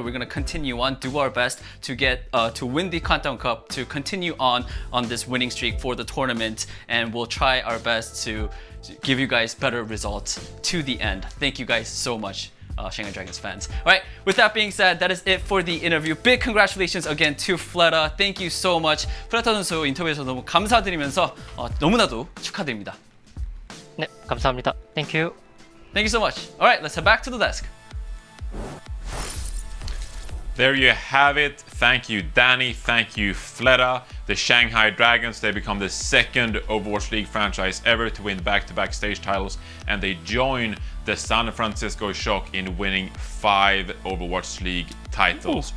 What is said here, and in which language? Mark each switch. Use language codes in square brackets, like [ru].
[en] We're going to continue on, do our best to get to win the Countdown Cup, to continue on this winning streak for the tournament, and we'll try our best to give you guys better results to the end. Thank you guys so much, Shanghai Dragons fans. Alright, with that being said, that is it for the interview. Big congratulations again to Fleta. Thank you so much. [ko] 플레타 선수 인터뷰에서 너무 감사드리면서 너무나도 축하드립니다. 네, 감사합니다. [en] Thank you. Thank you so much. Alright, let's head back to the desk. There you have it. Thank you, Danny. Thank you, Fleta. The Shanghai Dragons, they become the second Overwatch League franchise ever to win back-to-back stage titles, and they join the San Francisco Shock in winning 5 Overwatch League titles. Ooh.